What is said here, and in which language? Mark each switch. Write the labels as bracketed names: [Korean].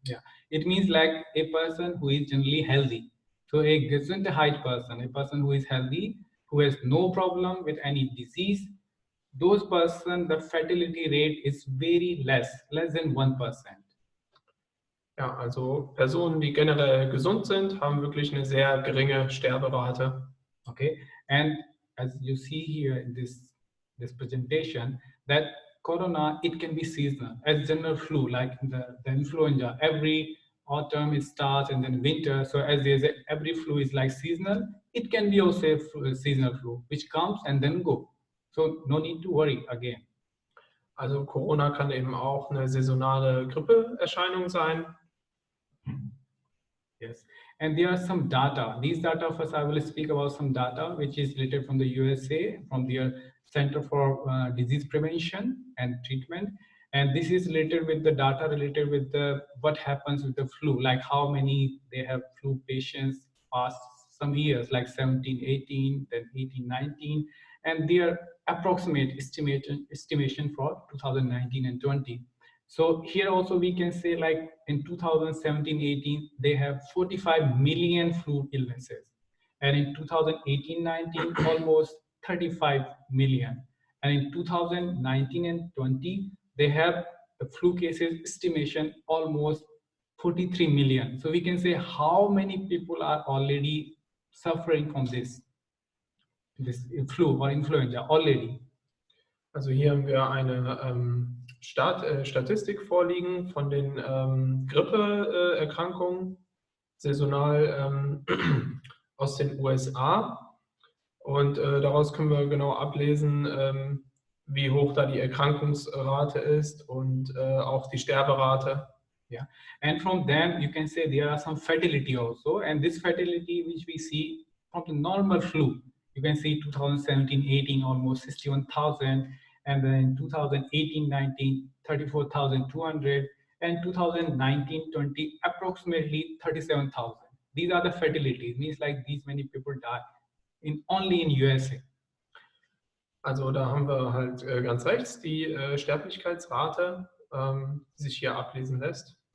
[English] Yeah, it means like a person who is generally healthy. So a Gesundheit person, a person who is healthy, who has no problem with any disease, those person, the fertility rate is very less than 1%. [German] Ja, also Personen, die generell gesund sind, haben wirklich eine sehr geringe Sterberate. [English] Okay, and as you see here in this presentation, that corona, it can be seasonal, as general flu, like the influenza. Every autumn it starts and then winter. So as there's every flu is like seasonal, it can be also a seasonal flu, which comes and then go. So no need to worry again. [German] Also Corona kann eben auch eine saisonale Grippeerscheinung sein. [English] Yes, and there are some data. These data, first I will speak about some data which is related from the USA, from their Center for Disease Prevention and Treatment. And this is related with the data related with the what happens with the flu, like how many they have flu patients past some years, like 17, 18, then 18, 19, and their approximate estimation for 2019 and 20. So here also we can say like in 2017-18, they have 45 million flu illnesses. And in 2018-19, almost 35 million. And in 2019 and 20, they have the flu cases estimation almost 43 million. So we can say how many people are already suffering from this flu or influenza already. [German] Also hier haben wir eine Statistik vorliegen von den Grippeerkrankungen, saisonal aus den USA. Und daraus können wir genau ablesen, wie hoch da die Erkrankungsrate ist und auch die Sterberate. [English] Yeah, and from them you can say there are some fertility also, and this fertility which we see from the normal flu, you can see 2017-18 almost 61,000, and then 2018-19 34,200, and 2019-20 approximately 37,000. These are the fertilities, means like these many people die only in USA. [German] Also da haben wir halt ganz rechts die Sterblichkeitsrate, die sich hier ablesen lässt.